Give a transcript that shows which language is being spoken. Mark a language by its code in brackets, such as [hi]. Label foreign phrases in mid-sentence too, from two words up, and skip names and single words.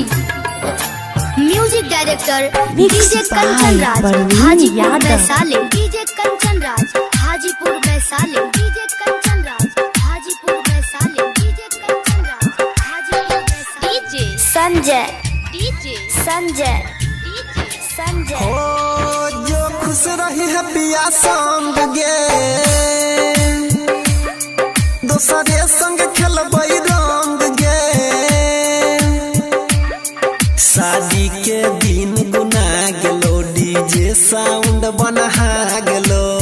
[en] music director [anp] डीजे कंचन राज, हाजीपुर वैशाली। डीजे कंचन राज, हाजीपुर वैशाली। डीजे कंचन राज, हाजीपुर वैशाली। डीजे कंचन राज, हाजीपुर वैशाली। डीजे संजय। डीजे संजय संजय हो जो खुश रही है पिया संग गे, दोसरे संग खेलबै रंग गे। शादी के दिन गुना गेलो, डीजे साउंड बनहा गेलो।